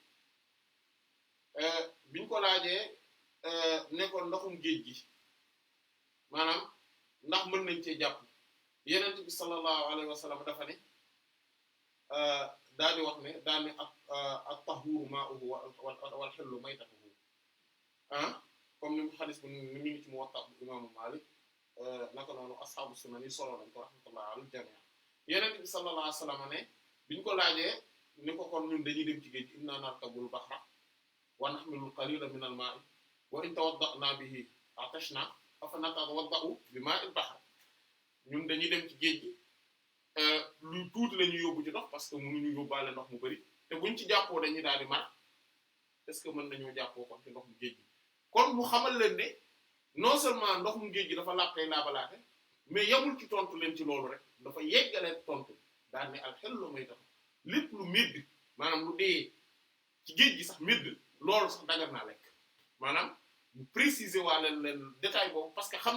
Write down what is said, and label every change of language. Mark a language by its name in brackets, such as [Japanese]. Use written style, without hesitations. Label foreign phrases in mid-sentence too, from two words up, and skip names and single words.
[Wolof] biñ ko laajee ne ko ndoxum géej gi maanaam ndax mën nañ cee jàpp yenent bi [Arabic] صلى الله عليه وسلم [Wolof] dafa ne daal di wax ne daal ne [Arabic] الطهور ماؤه والحل ميتته [Wolof] comme ni mu xadis bi ni ngi ci Muwatta bu imaamu Maalik naka noonu ashaabu sunan yi solo nañ ko rahmatullah al jami' yenent bi [Arabic] صلى الله عليه وسلم [Wolof] ne biñ ko laajee ni ko kon ñun dañuy dem ci géej gi [Arabic] إنا نركب البحر ونحمل القليل من الماء وإن توضأنا به عطشنا أفنتوضأ بماء البحر [Wolof] ñun dañuy dem ci géej gi lu tuuti la ñuy yóbbu ci ndox [French] parce que [Wolof] mënuñu yóbbaale ndox mu bari te buñ ci jàppoo dañuy daal di mar [French] est-ce que [Wolof] mën nañoo jàppoo kon ci ndox mu géej gi kon mu xamal leen ne [French] non seulement [Wolof] ndox mu géej gi dafa laab tey laabalaate mais yamul ci tontu leen ci loolu rek dafa yeggalee tontu daal ne [Arabic] الحل ميتته [Wolof] lépp lu médd maanaam lu dee ci géej gi sax médd loolu sax dagar naa lekk maanaam mu préciser waa leen détail boobu [French] parce que [Wolof] xam